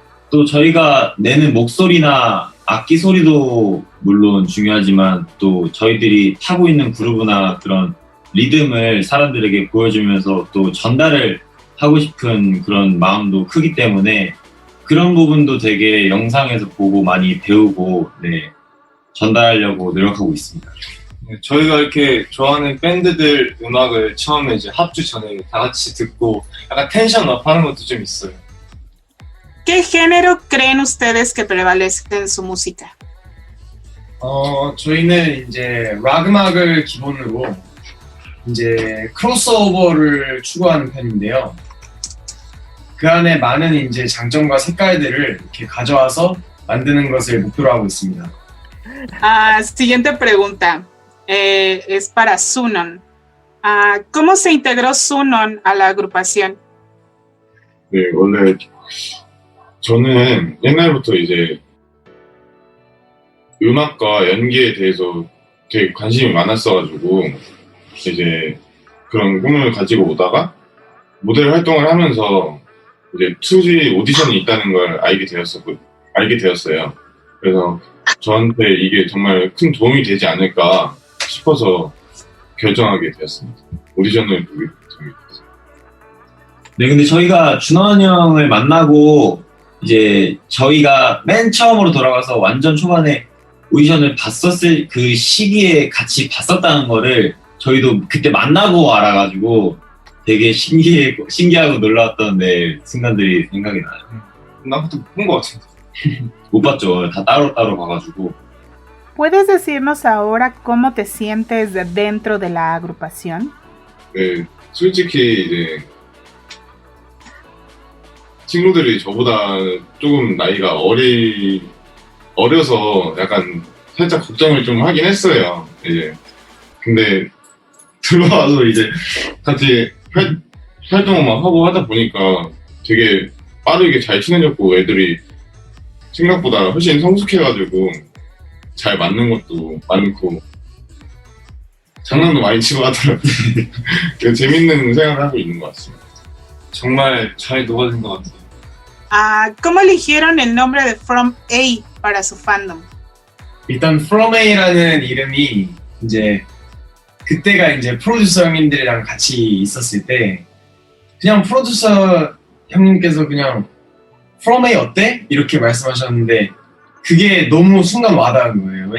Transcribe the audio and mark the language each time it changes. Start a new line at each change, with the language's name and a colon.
Korean: 또 저희가 내는 목소리나 악기 소리도 물론 중요하지만 또 저희들이 타고 있는 그루브나 그런 리듬을 사람들에게 보여주면서 또 전달을 하고 싶은 그런 마음도 크기 때문에 그런 부분도 되게 영상에서 보고 많이 배우고 네, 전달하려고 노력하고 있습니다. 네, 저희가 이렇게 좋아하는 밴드들 음악을 처음에 이제 합주 전에 다 같이 듣고 약간 텐션 업 하는 것도 좀 있어요.
Spanish: ¿Qué género creen ustedes que prevalece en su música?
Korean: 저희는 이제 락 음악을 기본으로 이제 크로스오버를 추구하는 편인데요. 그 안에 많은 이제 장점과 색깔들을 이렇게 가져와서 만드는 것을 목표로 하고 있습니다.
Spanish: Siguiente pregunta. Es para Sunon. ¿Cómo se integró Sunon a la agrupación?
Korean: 네, 원래 저는 옛날부터 이제 음악과 연기에 대해서 되게 관심이 많았어가지고 이제 그런 꿈을 가지고 오다가 모델 활동을 하면서 이제 2G 오디션이 있다는 걸 알게 되었어요. 그래서 저한테 이게 정말 큰 도움이 되지 않을까 싶어서 결정하게 되었습니다. 오디션을 보게 됩니다. 네, 근데 저희가 준원 형을 만나고 이제 저희가 맨 처음으로 돌아가서 완전 초반에 오디션을 봤었을 그 시기에 같이 봤었다는 거를 저희도 그때 만나고 알아가지고 되게 신기하고 놀라웠던 순간들이 생각이 나요. 나부터 본 것 같은데. 못 봤죠. 다 따로따로 봐가지고.
Spanish: ¿Puedes decirnos ahora cómo te sientes dentro de la agrupación?
Korean: 네, 솔직히 이제 친구들이 저보다 조금 나이가 어려서 약간 살짝 걱정을 좀 하긴 했어요. 이제 근데 들어와서 이제 같이 활동을 막 하고 하다 보니까 되게 빠르게 잘 친해졌고 애들이 생각보다 훨씬 성숙해가지고 잘 맞는 것도 많고 장난도 많이 치고 하더라고요. 재밌는 생활을 하고 있는 것 같습니다. 정말 잘 녹아든 것 같아요.
Spanish: ¿Cómo eligieron el nombre de From A para su fandom?
Korean: 일단 From A라는 이름이 이제 그때가 이제 프로듀서 형님들이랑 같이 있었을 때 그냥 프로듀서 형님께서 그냥 From A 어때? 이렇게 말씀하셨는데 그게 너무 순간 와닿은 거예요.